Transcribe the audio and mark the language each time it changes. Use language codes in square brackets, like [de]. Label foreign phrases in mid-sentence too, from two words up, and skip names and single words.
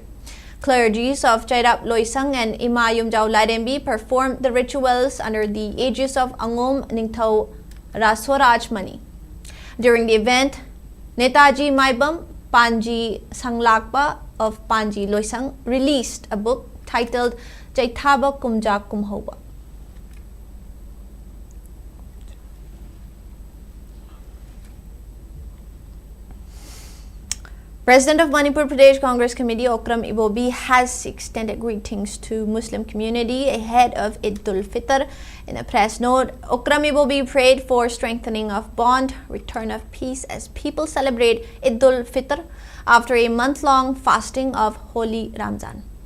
[en] Clergies of Jairap Loisang and Ima Yumjau Lairembi performed the rituals under the aegis of Angom Ningthau Rasoraj Mani. During the event, Netaji Maibam Panji Sanglakpa of Panji Loisang released a book titled Jaithaba Kumja Kumhoba. President of Manipur Pradesh Congress Committee Okram Ibobi has extended greetings to Muslim community ahead of Eid ul-Fitr. In a press note, Okram Ibobi prayed for strengthening of bond, return of peace as people celebrate Eid ul-Fitr after a month-long fasting of Holy Ramzan.